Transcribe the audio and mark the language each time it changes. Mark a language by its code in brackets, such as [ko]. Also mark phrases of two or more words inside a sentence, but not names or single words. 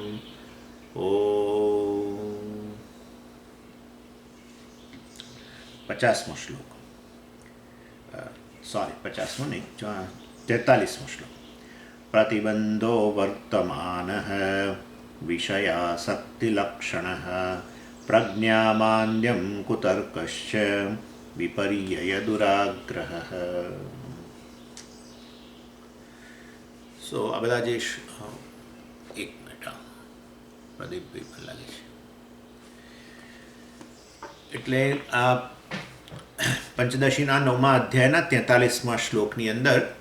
[gu] ૐ 50મો શ્લોક, સૉરી 50મો નહીં, 43મો શ્લોક। [sa] प्रतिबन्धो वर्तमानः विषयासक्तिलक्षणः प्रज्ञामान्द्यं कुतर्कश्च विपर्ययदुराग्रहः। [gu] સો આ બધા જે એક મિનિટ પ્રદીપભાઈ પણ લાગે છે, એટલે આ પંચદશીના 9મા અધ્યાયના 43મા શ્લોકની અંદર